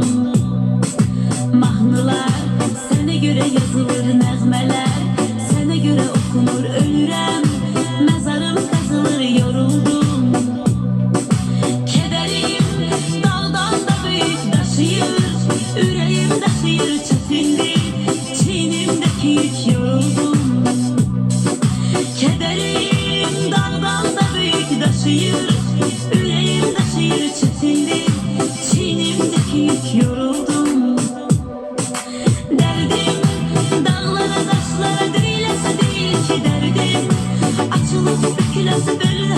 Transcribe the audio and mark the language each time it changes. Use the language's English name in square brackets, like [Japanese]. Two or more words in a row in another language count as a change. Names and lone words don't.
[Azerbaijani] Mahnılar sənə görə yazılır, nəğmələr sənə görə oxunur, ölürəm, məzarım qazılır, yoruldum. Kədərim dağdan da böyük daşıyır, ürəyim daşıyır çətindir, çiynimdəki yük, yoruldum. [Turkish] Kederim dağdan da büyük taşıyır, yüreğim taşıyır çetindir, çiğnimdeki yük, yoruldum. Derdim dağlara taşlara değilese değil ki derdim, açılıp bükülesi